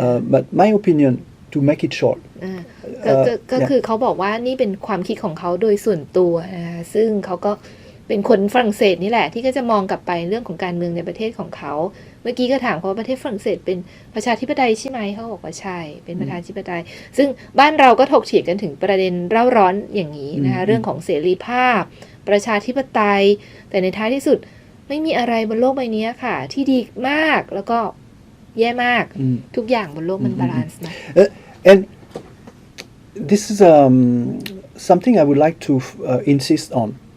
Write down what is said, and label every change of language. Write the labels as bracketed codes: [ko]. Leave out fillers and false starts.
[en] But my opinion, to make it short. [th] ก็คือเขาบอกว่านี่เป็นความคิดของเขาโดยส่วนตัวนะคะซึ่งเขาก็เป็นคนฝรั่งเศสนี่แหละที่ก็จะมองกลับไปเรื่องของการเมืองในประเทศของเขาเมื่อกี้ก็ถามเขาว่าประเทศฝรั่งเศสเป็นประชาธิปไตยใช่ไหมเขาบอกว่าใช่เป็นประชาธิปไตยซึ่งบ้านเราก็ถกเถียงกันถึงประเด็นเร่าร้อนอย่างนี้นะคะเรื่องของเสรีภาพประชาธิปไตยแต่ในท้ายที่สุดไม่มีอะไรบนโลกใบนี้ค่ะที่ดีมากแล้วก็แย่มากทุกอย่างบนโลกมันบาลานซ์นะ [en] and this is something I would like to insist on.